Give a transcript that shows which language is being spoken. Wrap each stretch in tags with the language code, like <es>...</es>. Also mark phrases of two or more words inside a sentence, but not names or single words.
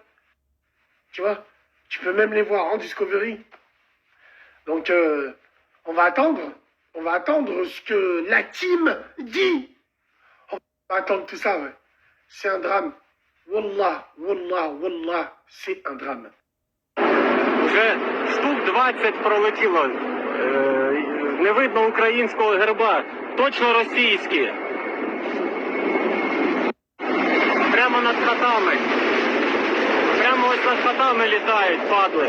<fr>Tu vois? Tu peux même les voir en Discovery. Donc, on va attendre. On va attendre ce que la team dit. On va attendre tout ça, ouais. C'est un drame.</fr> <ar>Wallah, wallah, wallah,</ar> <fr>c'est un drame.</fr> <uk>Вже штук 20 пролетіло. Не видно українського герба. Точно російські. Прямо над хатами. Прямо ось над хатами літають, падли.</uk>